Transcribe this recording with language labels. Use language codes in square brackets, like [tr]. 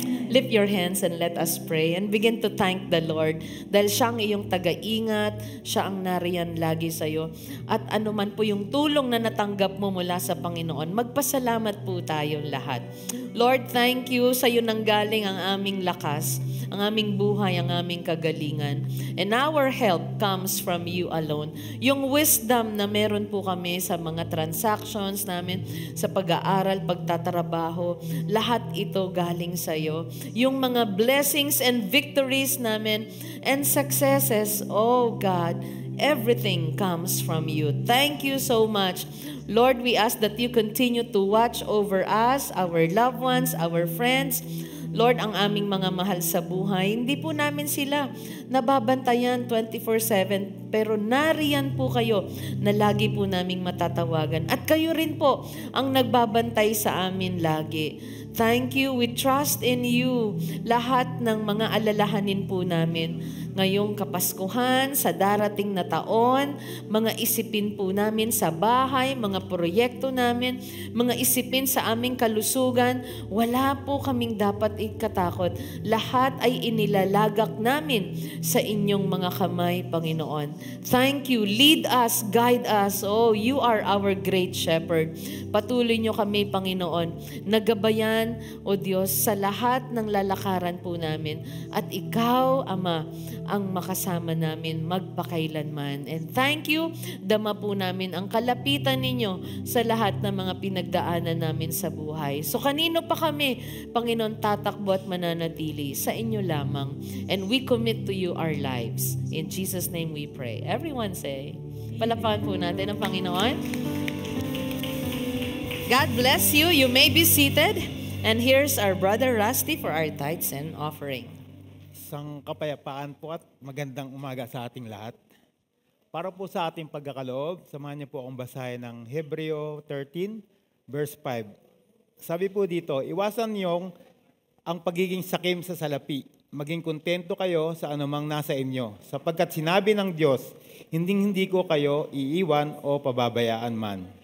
[en] Lift your hands and let us pray and begin to thank the Lord [tl] dahil siya ang iyong taga-ingat, siya ang nariyan lagi sa iyo. At anuman po yung tulong na natanggap mo mula sa Panginoon, magpasalamat po tayong lahat. Lord, thank you sa iyo nanggaling ang aming lakas, ang aming buhay, ang aming kagalingan. [en] And our help comes from you alone. [tl] Yung wisdom na meron po kami sa mga transactions namin, sa pag-aaral, pagtatrabaho, lahat ito galing sa iyo. [en] Yung mga blessings and victories namin and successes, oh God, everything comes from you. Thank you so much. Lord, we ask that you continue to watch over us, our loved ones, our friends. [tl] Lord, ang aming mga mahal sa buhay, hindi po namin sila nababantayan 24/7, pero nariyan po kayo na lagi po naming matatawagan. At kayo rin po ang nagbabantay sa amin lagi. [en] Thank you. We trust in you. [tl] Lahat ng mga alalahanin po namin ngayong Kapaskuhan, sa darating na taon, mga isipin po namin sa bahay, mga proyekto namin, mga isipin sa aming kalusugan, wala po kaming dapat ikatakot. Lahat ay inilalagak namin sa inyong mga kamay, Panginoon. [en] Thank you. Lead us, guide us. Oh, you are our great shepherd. [tl] Patuloy nyo kami, Panginoon, nagabayan, O Diyos, sa lahat ng lalakaran po namin. At Ikaw, Ama, ang makasama namin magpakailanman. [en] And thank you, [tl] dama po namin ang kalapitan ninyo sa lahat ng mga pinagdaanan namin sa buhay. So kanino pa kami, Panginoon, tatakbo at mananatili? Sa inyo lamang. [en] And we commit to you our lives. In Jesus' name we pray. Everyone say, [tl] palapakan po natin ang Panginoon. [en] God bless you. You may be seated. And here's our brother Rusty for our tithes and offering. [tl] Isang kapayapaan po at magandang umaga sa ating lahat. Para po sa ating pagkakaloob, samahan niyo po akong basahin ng Hebreo 13, verse 5. Sabi po dito, iwasan niyong ang pagiging sakim sa salapi. Maging kontento kayo sa anumang nasa inyo. Sapagkat sinabi ng Diyos, hindi ko kayo iiwan o pababayaan man.